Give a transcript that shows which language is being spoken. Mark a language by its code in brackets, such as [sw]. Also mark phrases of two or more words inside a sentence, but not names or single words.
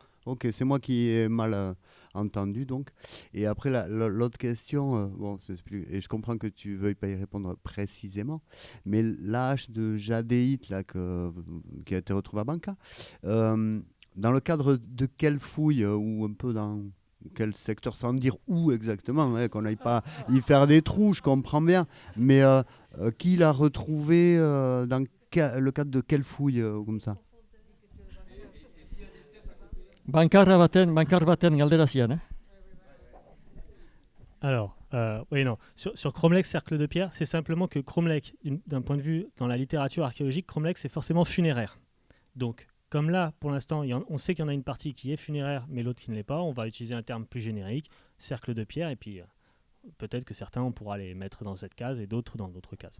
[fr] Ok, c'est moi qui ai mal entendu donc. Et après l'autre question, et je comprends que tu veuilles pas y répondre précisément, mais la hache de jadéite là qui a été retrouvée à Banca, dans le cadre de quelle fouille ou un peu dans quel secteur, sans dire où exactement, qu'on n'aille pas y faire des trous, je comprends bien, mais qui l'a retrouvé dans le cadre de quelle fouille comme ça? [eu] Bankar baten galderazian, [fr] Alors, oui, non. Sur cromlech, cercle de pierre, c'est simplement que cromlech, d'un point de vue dans la littérature archéologique, cromlech, c'est forcément funéraire. Donc, comme là, pour l'instant, on sait qu'il y en a une partie qui est funéraire, mais l'autre qui ne l'est pas, on va utiliser un terme plus générique, cercle de pierre, et puis peut-être que certains, on pourra les mettre dans cette case et d'autres dans d'autres cases.